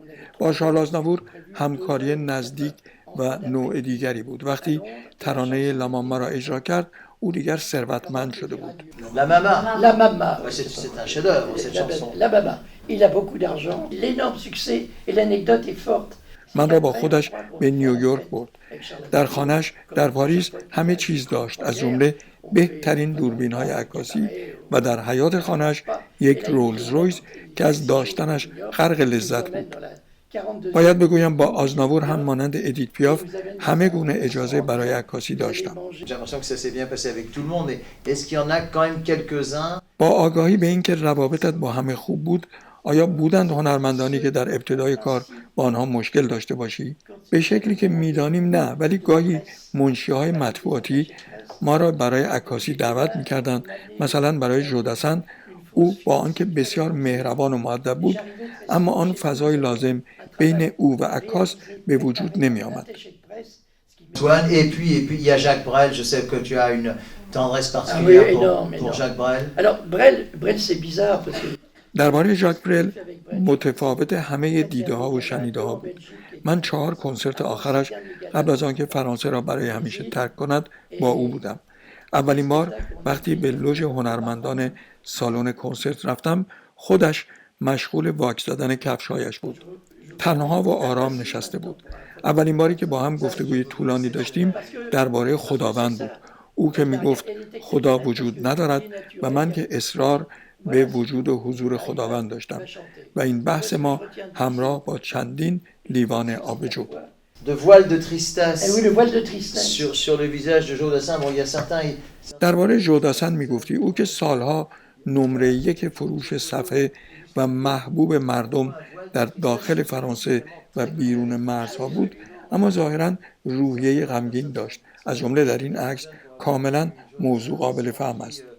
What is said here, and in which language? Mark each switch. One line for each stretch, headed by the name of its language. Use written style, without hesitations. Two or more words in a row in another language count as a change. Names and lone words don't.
Persian: با شارل آزناور همکاری نزدیک و نوع دیگری بود. وقتی ترانه لاماما را اجرا کرد او دیگر ثروتمند شده بود.
French: La Mama. La Mama. Ouais, c'est un chef-d'œuvre cette chanson. La Mama. Il a beaucoup d'argent. L'énorme succès et l'anecdote est forte.
Persian: من را با خودش به نیویورک برد. در خانه‌اش در پاریس همه چیز داشت، از جمله بهترین دوربین‌های عکاسی و در حیاط خانه‌اش یک رولز رویس که از داشتنش غرق لذت بود. باید بگویم با آزناور هم مانند ادیت پیاف همه گونه اجازه برای عکاسی داشتم.
French: J'ai l'impression que ça s'est bien passé avec tout le monde. Et est-ce qu'il y en a quand même quelques-uns
Persian: با آگاهی به اینکه روابطت با همه خوب بود، آیا بودند هنرمندانی که در ابتدای کار با آنها مشکل داشته باشی؟ به شکلی که میدانیم نه، ولی گاهی منشی‌های مطبوعاتی ما را برای عکاسی دعوت می‌کردند. مثلا برای ژوداسن، او با آنکه بسیار مهربان و مؤدب بود، اما آن فضای لازم بین او و عکاس به وجود نمی‌آمد.
French: Antoine, et puis il y a Jacques Brel, je sais que tu as une tendresse particulière pour Jacques Brel. Alors Brel c'est bizarre parce que
Persian: درباره ژاک برل متفاوت همه دیده ها و شنیده ها بود. من 4 کنسرت آخرش قبل از آنکه فرانسه را برای همیشه ترک کند با او بودم. اولین بار وقتی به لوژ هنرمندان سالن کنسرت رفتم، خودش مشغول واک زدن کفش‌هایش بود. تنها و آرام نشسته بود. اولین باری که با هم گفتگوی طولانی داشتیم درباره خداوند بود. او که میگفت خدا وجود ندارد و من که اصرار به وجود و حضور خداوند داشتم و این بحث ما همراه با چندین لیوان آبجو.
French: De voile de tristesse. oui, le voile de tristesse. Sur le visage de Jodassin, bon, il y a certains.
Persian: درباره ژوداسن میگفتی، او که سالها نمره 1 فروش صفحه و محبوب مردم در داخل فرانسه و بیرون مرزها بود، اما ظاهراً روحیه غمگین داشت. از جمله در این عکس کاملاً موضوع قابل فهم است.